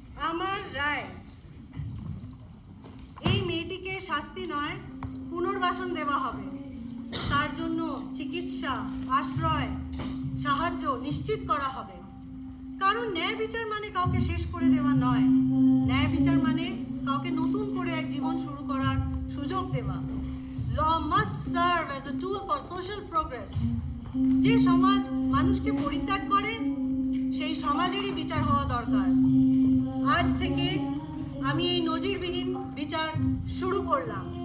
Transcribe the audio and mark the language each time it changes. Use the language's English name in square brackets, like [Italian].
[Bangla] আমার রায়, এই মেয়েটিকে শাস্তি নয় পুনর্বাসন দেওয়া হবে। তার জন্য চিকিৎসা, আশ্রয়, সাহায্য নিশ্চিত করা হবে। কারণ ন্যায় বিচার মানে কাউকে শেষ করে দেওয়া নয়। ন্যায় বিচার মানে কাউকে নতুন করে এক জীবন শুরু করার সুযোগ দেওয়া। [English] Law must serve as a tool for social progress. [Bangla] যে সমাজ মানুষকে পরিত্যাগ করে সেই সমাজেরই বিচার হওয়া দরকার। আজ থেকে আমি এই নজিরবিহীন বিচার শুরু করলাম।